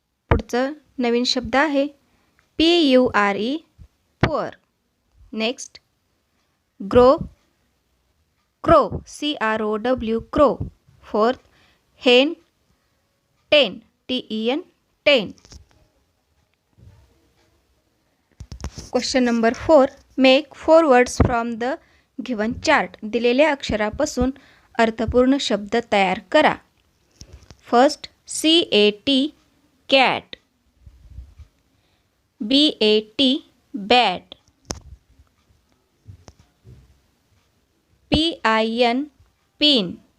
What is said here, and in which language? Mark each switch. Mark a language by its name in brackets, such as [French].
[Marathi] पुढचं नवीन शब्द आहे PURE, poor. [English] Next, grow, crow, CROW, crow. Fourth, hen, ten, TEN, ten. Question number 4, make 4 words from the given chart. [Marathi] दिलेल्या अक्षरापासून अर्थपूर्ण शब्द तयार करा. [English] First, CAT, cat. BAT, bat. PIN, pin.